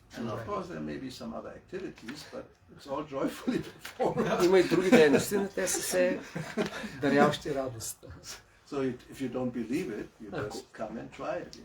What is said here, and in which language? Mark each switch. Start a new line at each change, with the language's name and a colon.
English: And of course there may be some other activities, but it's all joyfully performed.
Bulgarian: Има и други дейности, но те са все даряващи радост.
English: So if you don't believe it, you just come and try it.